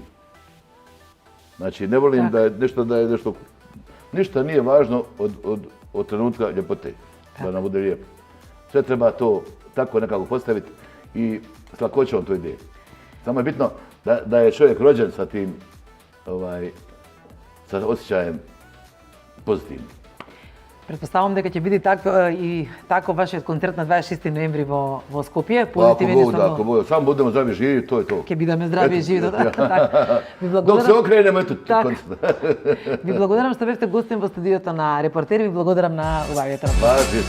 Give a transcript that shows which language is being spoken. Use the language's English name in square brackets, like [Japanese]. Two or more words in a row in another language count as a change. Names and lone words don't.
[Bosnian] Znači, ne volim da je nešto, ništa nije važno od trenutka ljepote, da nam bude lijepo. Sve treba to tako nekako postaviti i s lakoćom to ide. Samo je bitno da je čovjek rođen sa tim, sa osjećajem pozitivnim. [Macedonian] Pretpostavljam дека ќе биде tako вашиот концерт на 26 ноември во Скопје. [Bosnian] Ако Бог, само будемо здрави и живи, то е то. [Macedonian] Ќе бидеме здрави и живи. [Bosnian] Док се окренеме, ето концерт. [Macedonian] Ви благодарам што бевте гостин во студиото на Репортери, ви благодарам на убавиот разговор.